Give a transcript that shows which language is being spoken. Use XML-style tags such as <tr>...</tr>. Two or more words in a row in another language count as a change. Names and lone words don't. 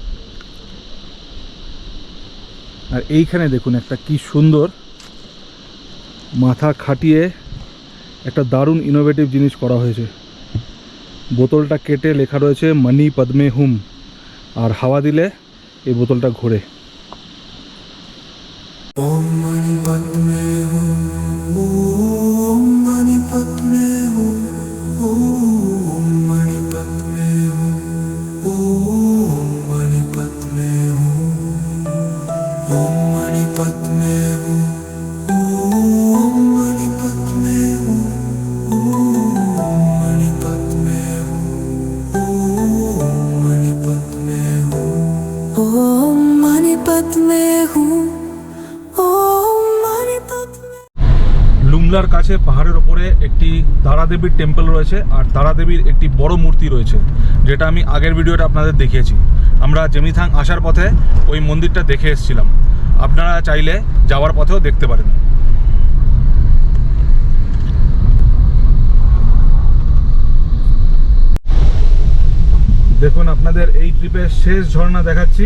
<bn>আর এইখানে দেখুন একটা কি সুন্দর মাথা খাটিয়ে একটা দারুণ ইনোভেটিভ জিনিস করা হয়েছে। বোতলটা কেটে লেখা রয়েছে</bn> <sa>মানি পদ্মে হুম,</sa> <bn>আর হাওয়া দিলে এই বোতলটা ঘোরে।</bn> <sa>ओम मणि पद्मे हूँ, ओम मणि पद्मे हूँ, ओम मणि पद्मे हूँ, ओम मणि पद्मे हूँ, ओम मणि पद्मे हूँ, ओम मणि पद्मे हूँ, ओम मणि पद्मे हूँ, ओम मणि पद्मे हूँ, ओम मणि पद्मे हूँ।</sa> <bn>লুমলার কাছে পাহাড়ের ওপরে একটি তারা দেবীর টেম্পল রয়েছে, আর তারা দেবীর একটি বড় মূর্তি রয়েছে, যেটা আমি আগের ভিডিওটা আপনাদের দেখিয়েছি। আমরা জেমিথাং আসার পথে ওই মন্দিরটা দেখে এসেছিলাম। আপনারা চাইলে যাওয়ার পথেও দেখতে পারেন। দেখুন, আপনাদের এই ট্রিপের শেষ ঝর্ণা দেখাচ্ছি।</bn>